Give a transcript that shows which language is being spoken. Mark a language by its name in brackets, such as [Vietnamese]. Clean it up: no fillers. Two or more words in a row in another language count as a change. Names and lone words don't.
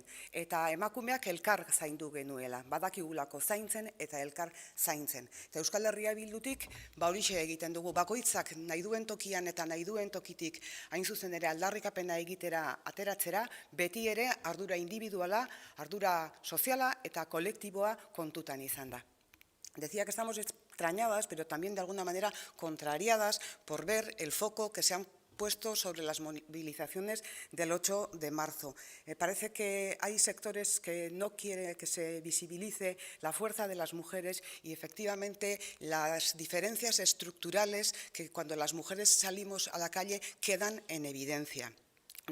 [Basque] Eta emakumeak elkar zaindu genuela, badakigulako zaintzen eta elkar zaintzen. Eta Euskal Herria Bildutik horixe egiten dugu, bakoitzak nahi duen tokian eta nahi duen tokitik hain zuzen ere aldarrikapena egitera ateratzera, beti ere ardura individuala, ardura soziala eta kolektiboa kontutan izan da. [Spanish] Decía que estamos extrañadas, pero también de alguna manera contrariadas por ver el foco que se han puesto sobre las movilizaciones del 8 de marzo. Me parece que hay sectores que no quieren que se visibilice la fuerza de las mujeres y efectivamente las diferencias estructurales que cuando las mujeres salimos a la calle quedan en evidencia.